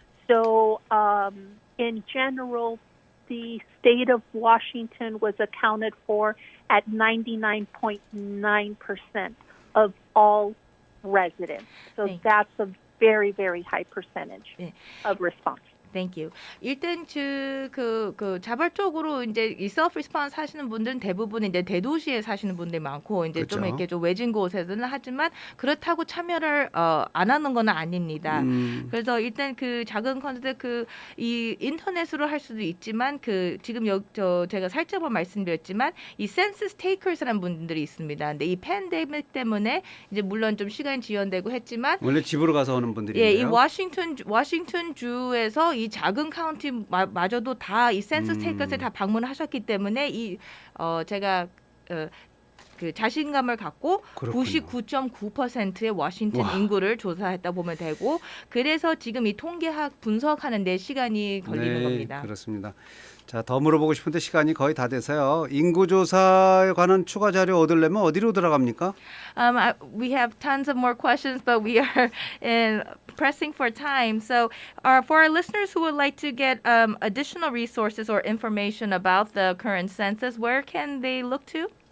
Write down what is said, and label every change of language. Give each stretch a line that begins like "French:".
English: So in general, the state of Washington was accounted for at 99.9% of all residents. So that's a very, very high percentage of response. Thank you.
Korean: 일단 그 자발적으로 이제 이
English: self response
Korean: 하시는 분들은 대부분 이제 대도시에 사시는 분들이 많고 이제 그렇죠. 좀 이렇게 좀 외진 곳에서는 하지만 그렇다고 참여를 안 하는 건 아닙니다. 그래서 일단 그 작은 컨텐츠 이 인터넷으로 할 수도 있지만 지금 제가 살짝 말씀드렸지만 이
English: census takers
Korean: 라는 분들이 있습니다. 근데 이 팬데믹 때문에 이제 물론 좀 시간이 지연되고 했지만 원래 집으로 가서 하는 분들인데요. 이 워싱턴 주에서 이 작은 카운티 마저도 다 이 센서스 테이커스에 다 방문하셨기 때문에 제가 그 자신감을 갖고 99.9%의 워싱턴 인구를 조사했다 보면 되고 그래서 지금 이 통계학 분석하는 데 시간이 걸리는 겁니다. 그렇습니다. 자, 더 물어보고 싶은데 시간이 거의 다 돼서요. 인구조사에 관한 추가 자료 얻으려면 어디로 들어갑니까?
English: We have tons of more questions, but we are pressing for time. So for our listeners who would like to get additional resources or information about the current census, where can they look to?